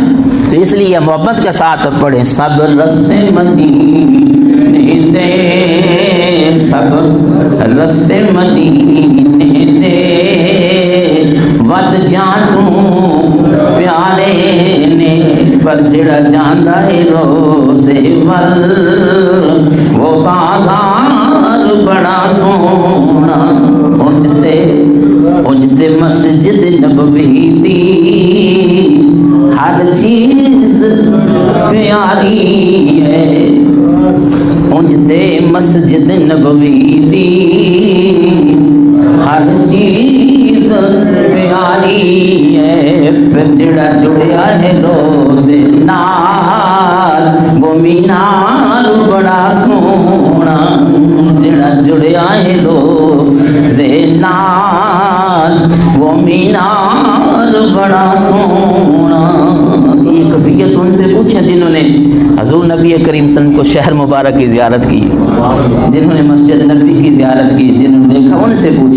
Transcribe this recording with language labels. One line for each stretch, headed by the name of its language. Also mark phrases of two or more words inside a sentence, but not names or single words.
Urdu: تو اس لیے محبت کے ساتھ پڑھیں سب رستے
Punjabi: مدینے دے سب رستے مدینے دے ود جان تو پیارے نے پر جڑا جاندا ہے روزے ول وہ بازار بڑا سونا اجتے مسجد نبوی دی ہر چیز پیاری ہے. اجتے مسجد نبوی دی ہر چیز پیاری ہے. پھر جڑا جڑیا ہے روزے نال وہ مینار بڑا سونا جڑا جڑیا ہے روزے نال وہ مینار بڑا سونا.
Urdu: یہ کیفیت ان سے پوچھیں جنہوں نے حضور نبی کریم صلی اللہ علیہ وسلم کو شہر مبارک کی زیارت کی, جنہوں نے مسجد نبوی کی زیارت کی, جنہوں نے دیکھا ان سے پوچھیں.